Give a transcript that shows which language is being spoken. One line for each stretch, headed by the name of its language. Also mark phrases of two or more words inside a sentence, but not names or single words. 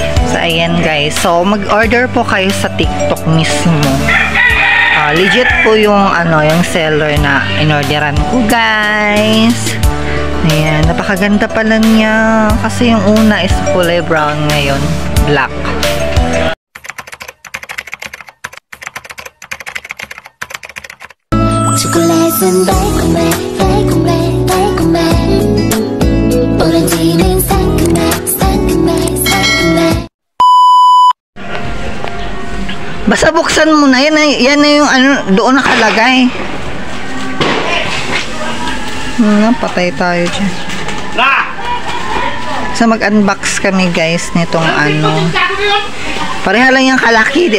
Filipino: So, ayan guys. So, mag-order po kayo sa TikTok mismo. Legit po yung yung seller na inorderan ko, guys. Ayan, napakaganda pala niya. Kasi yung una is kulay brown, ngayon black.
Korean: 초콜릿은 달콤해 달콤해 달콤해 오렌지는 상큼해 상큼해 상큼해.
Filipino: Basta buksan mo na. Yan na yung doon nakalagay. Patay tayo dyan. So mag-unbox kami guys nitong pareha lang yung kalaki.